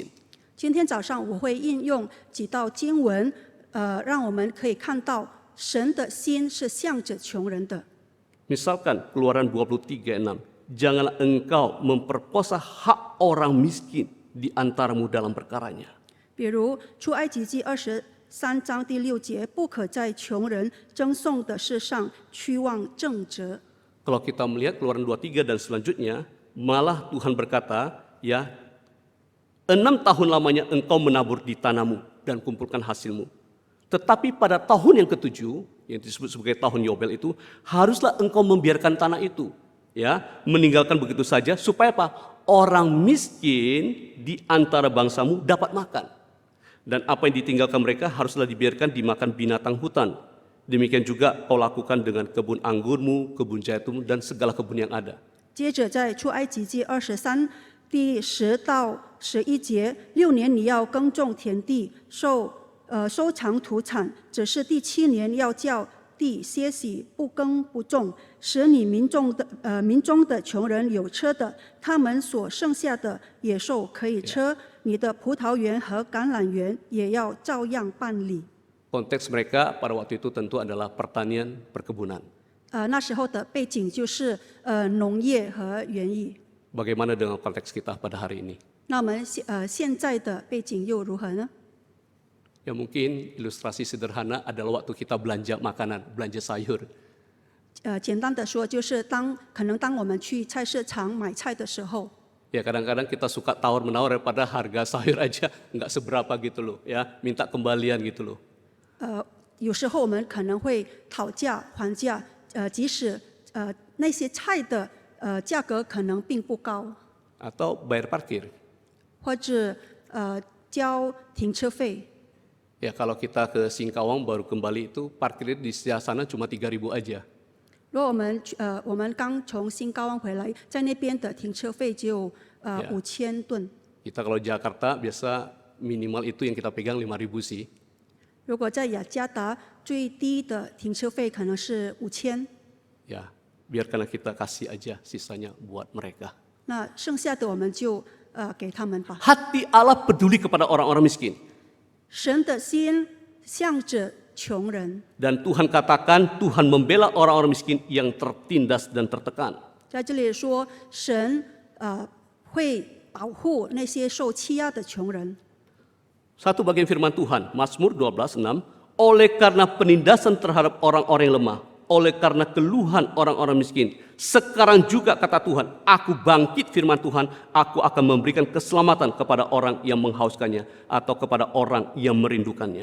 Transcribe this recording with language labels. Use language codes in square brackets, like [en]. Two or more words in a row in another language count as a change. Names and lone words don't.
[zh] 今天早上我会应用几道经文，让我们可以看到神的心是向着穷人的。 [id] Misalkan Keluaran 23:6, janganlah engkau memperkosa hak orang miskin di antaramu dalam perkaranya. [zh] 比如出埃及记23章第6节，不可在穷人争讼的事上屈望正直。 [id] Kalau kita melihat Keluaran 23 dan selanjutnya, malah Tuhan berkata, ya, 6 tahun lamanya engkau menabur di tanahmu dan kumpulkan hasilmu. Tetapi pada tahun yang ketujuh, yang disebut sebagai tahun Yobel itu, haruslah engkau membiarkan tanah itu, ya, meninggalkan begitu saja supaya apa? Orang miskin di antara bangsamu dapat makan. Dan apa yang ditinggalkan mereka haruslah dibiarkan dimakan binatang hutan. Demikian juga kau lakukan dengan kebun anggurmu, kebun zaitun, dan segala kebun yang ada. [zh] 接着在出埃及记23第10到11节，6年你要耕种田地，收藏土产，只是第7年要叫地歇息，不耕不种，使你民中的穷人有车的，他们所剩下的野兽可以吃，你的葡萄园和橄榄园也要照样办理。 [id] Konteks mereka pada waktu itu tentu adalah pertanian, perkebunan. [zh] 那时候的背景就是农业和园艺。 [id] Bagaimana dengan konteks kita pada hari ini? [zh] 那我们现在的背景又如何呢？ [id] Ya mungkin ilustrasi sederhana adalah waktu kita belanja makanan, belanja sayur. [zh] 简单的说，就是可能当我们去菜市场买菜的时候， [id] Ya kadang-kadang kita suka tawar-menawar pada harga sayur aja nggak seberapa gitu loh, ya minta kembalian gitu loh. [zh] 有时候我们可能会讨价还价，即使那些菜的价格可能并不高， [id] Atau bayar parkir. [zh] 或者交停车费。 [id] Ya kalau kita ke Singkawang baru kembali itu parkir di sebelah sana cuma 3.000 aja. [zh] 如果我们刚从新高湾回来，在那边的停车费只有5000盾。 [id] Kita kalau Jakarta biasa minimal itu yang kita pegang 5.000 sih. [zh] 如果在雅加达，最低的停车费可能是5000。 [id] Ya, biarkanlah kita kasih aja sisanya buat mereka. [zh] 那剩下的我们就给他们吧。 [id] Hati Allah peduli kepada orang-orang miskin. [zh] 神的心向着穷人。 [id] Dan Tuhan katakan Tuhan membela orang-orang miskin yang tertindas dan tertekan. [zh] 在这里说，神会保护那些受欺压的穷人。 [id] Satu bagian firman Tuhan, Mazmur 12:6, oleh karena penindasan terhadap orang-orang yang lemah, oleh karena keluhan orang-orang miskin, sekarang juga kata Tuhan, aku bangkit firman Tuhan, aku akan memberikan keselamatan kepada orang yang menghauskannya atau kepada orang yang merindukannya.